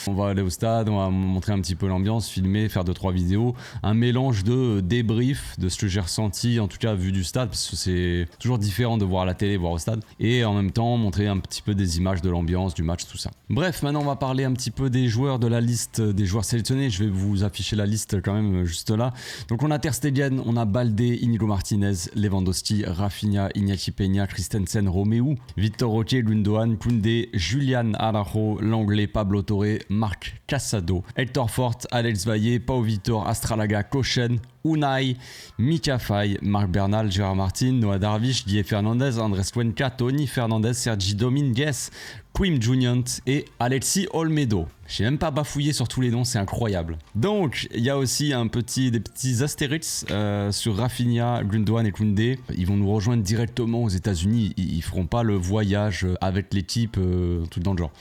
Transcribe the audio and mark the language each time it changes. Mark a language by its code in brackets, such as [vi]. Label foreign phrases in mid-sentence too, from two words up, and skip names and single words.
[fr] On va aller au stade, on va montrer un petit peu l'ambiance, filmer, faire 2-3 vidéos, un mélange de débrief de ce que j'ai ressenti, en tout cas vu du stade, parce que c'est toujours différent de voir à la télé, voir au stade, et en même temps montrer un petit peu des images de l'ambiance, du match, tout ça. Bref, maintenant on va parler un petit peu des joueurs de la liste, des joueurs sélectionnés. Je vais vous afficher la liste quand même juste là. Donc on a Ter Stegen, on a Baldé, Inigo Martinez, Lewandowski, Rafinha, Iñaki Peña, Christensen, Romeu, Victor Roque, Gundogan, Koundé, Julian Araujo, l'anglais Pablo Torre, Marc Casado, Hector Fort, Alex Valle, Pau Vitor, Astralaga, Kochen, Unai, Mika Faye, Marc Bernal, Gérard Martin, Noah Darvish, Diego Fernandez, Andrés Cuenca, Tony Fernandez, Sergi Dominguez, Quim Juniant et Alexis Olmedo. J'ai même pas bafouillé sur tous les noms, c'est incroyable. Donc, il y a aussi des petits astérix sur Rafinha, Gundogan et Koundé. Ils vont nous rejoindre directement aux États-Unis. Ils feront pas le voyage avec l'équipe, tout dans le genre.